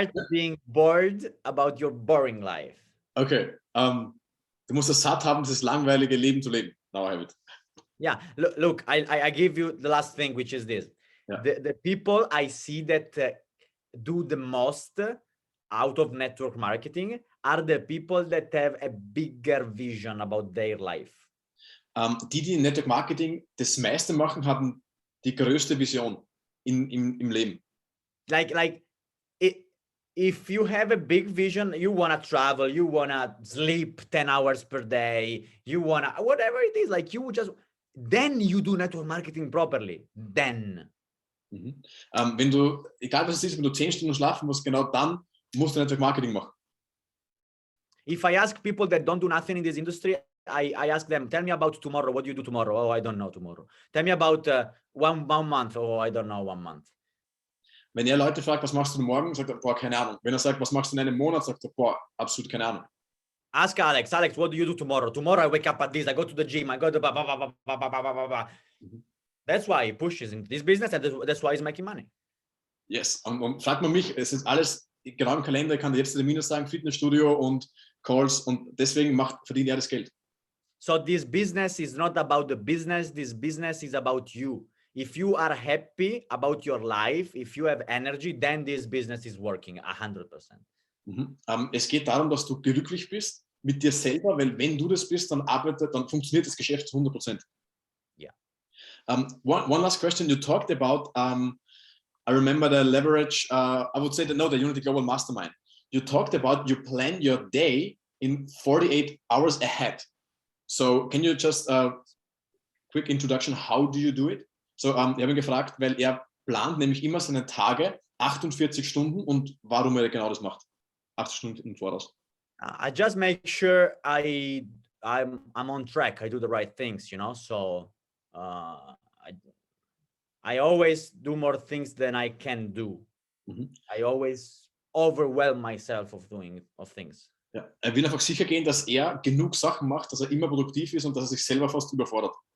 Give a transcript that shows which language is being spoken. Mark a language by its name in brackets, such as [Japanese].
[English] being bored about your boring life. Okay. [German] Du musst es satt haben, dieses langweilige Leben zu leben. [English] Now I have it. Yeah. Look, I give you the last thing, which is this. Yeah. The people I see that do the most out of network marketing are the people that have a bigger vision about their life. [German] Die in Network Marketing das meiste machen, haben die größte Vision im Leben. [English] If you have a big vision, you want to travel, you want to sleep 10 hours per day, you want to, whatever it is, then you do network marketing properly. Then. [German] Wenn du, egal was es ist, wenn du 10 Stunden schlafen musst, genau dann musst du Network Marketing machen. [English] If I ask people that don't do nothing in this industry, I ask them, tell me about tomorrow. What do you do tomorrow? Oh, I don't know tomorrow. Tell me about one month. Oh, I don't know 1 month. [German] Wenn er Leute fragt, was machst du morgen, sagt er, boah, keine Ahnung. Wenn er sagt, was machst du in einem Monat, sagt er, boah, absolut keine Ahnung. [English] Ask Alex, what do you do tomorrow? Tomorrow I wake up at this, I go to the gym, I go to blah, blah, blah, blah, blah, blah, blah, blah. That's why he pushes in this business and that's why he's making money. [German] Yes, und fragt man mich, es ist alles genau im Kalender, ich kann dir jetzt Termine sagen, Fitnessstudio und Calls und deswegen verdient er das Geld. [English] So this business is not about the business, this business is about you. If you are happy about your life, if you have energy, then this business is working 100%. [German] Es geht darum, dass du glücklich bist mit dir selber, weil wenn du das bist, dann funktioniert das Geschäft zu 100%. [English] Yeah. One last question. You talked about, I remember the leverage, I would say the Unity Global Mastermind. You talked about you plan your day in 48 hours ahead. So can you just quick introduction, how do you do it? [German] So, ich habe ihn gefragt, weil er plant nämlich immer seine Tage 48 Stunden und warum er genau das macht. 8 Stunden im Voraus. [English] I just make sure I'm on track. I do the right things, you know. So I always do more things than I can do. I always overwhelm myself of things. [German] Ja, er will einfach sicher gehen, dass er genug Sachen macht, dass er immer produktiv ist und dass er sich selber fast überfordert.